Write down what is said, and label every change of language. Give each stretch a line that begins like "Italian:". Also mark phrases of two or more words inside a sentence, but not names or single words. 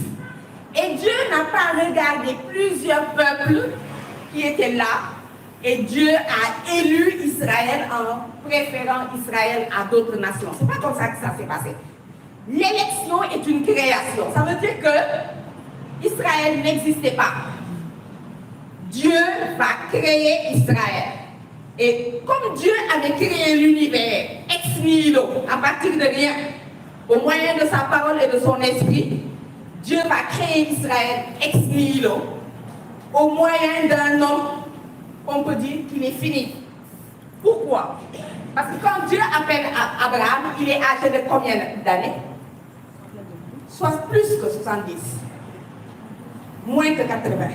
French: Et Dieu n'a pas regardé plusieurs peuples qui étaient là, et Dieu a élu Israël en préférant Israël à d'autres nations. C'est pas comme ça que ça s'est passé. L'élection est une création. Ça veut dire que Israël n'existait pas. Dieu va créer Israël. Et comme Dieu avait créé l'univers
Latin: ex nihilo,
French: à partir de rien, au moyen de sa parole et de son esprit, Dieu va créer Israël
Latin: ex nihilo,
French: au moyen d'un homme, on peut dire qu'il est fini. Pourquoi? Parce que quand Dieu appelle Abraham, il est âgé de combien d'années? Soit plus que 70. Moins que 80.